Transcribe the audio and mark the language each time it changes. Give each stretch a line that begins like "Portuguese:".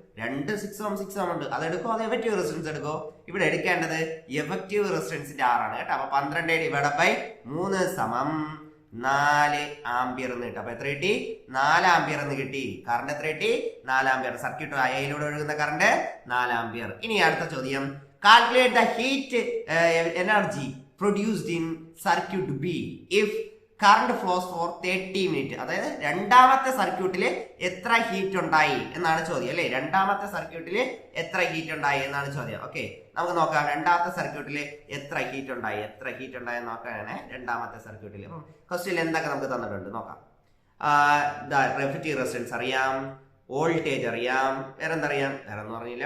Malayalam: 2 6 ഓം ഉണ്ട്, അതെടുക്കോ? അത് effective resistance എടുക്കോ? ഇവിടെ എടുക്കേണ്ടത് എഫക്റ്റീവ് റെസിസ്റ്റൻസിന്റെ R ആണ് കേട്ടോ. അപ്പൊ 12 ഡിവൈഡ് ബൈ 3 സമം 4 ആംപിയർ എന്ന് കിട്ടും. അപ്പൊ എത്ര കിട്ടി? 4 ആംപിയർ എന്ന് കിട്ടി. കറണ്ട് എത്ര കിട്ടി? 4 ആംപിയർ. സർക്യൂട്ട് അയയിലൂടെ ഒഴുകുന്ന കറണ്ട് 4 ആംപിയർ. ഇനി അടുത്ത ചോദ്യം,
English: calculate the heat energy produced in circuit B if current flows for 30 minutes.
Malayalam: അതായത് രണ്ടാമത്തെ സർക്യൂട്ടിൽ എത്ര ഹീറ്റ് ഉണ്ടായി എന്നാണ് ചോദ്യം അല്ലെ. രണ്ടാമത്തെ സർക്യൂട്ടിൽ എത്ര ഹീറ്റ് ഉണ്ടായി എന്നാണ് ചോദ്യം. ഓക്കെ, നമുക്ക് നോക്കാം. രണ്ടാമത്തെ സർക്യൂട്ടിൽ എത്ര ഹീറ്റ് ഉണ്ടായി നോക്കാനാണ് രണ്ടാമത്തെ സർക്യൂട്ടിൽ. അപ്പം ക്വസ്റ്റ്യൻ എന്തൊക്കെ നമുക്ക് തന്നിട്ടുണ്ട് നോക്കാം. റെഫ്രിജറേറ്റർ റെസിസ്റ്റൻസ് അറിയാം, വോൾട്ടേജ് അറിയാം, വേറെ എന്തറിയാം, വേറെ ഒന്നും അറിയില്ല.